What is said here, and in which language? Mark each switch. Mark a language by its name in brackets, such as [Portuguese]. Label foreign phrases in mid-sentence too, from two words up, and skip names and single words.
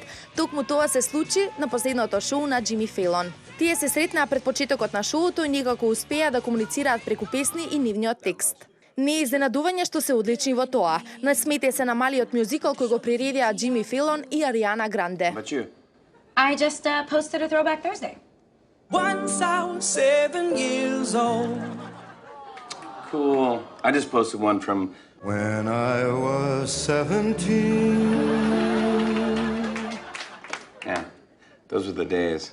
[Macedonian] Токму тоа се случи на последното шоу на Џими Филон. Тие се сретнаа пред почетокот на шоуто и некако успеа да комуницираат преку песни и нивниот текст. Не е изненадување што се одлични во тоа. Насмете се на малиот мюзикал кој го приредија Џими Филон и Аријана Гранде. [English] I just posted a Throwback Thursday. Once I was 7 years old. Cool. I just posted one from When I was 17. yeah. Those were the days.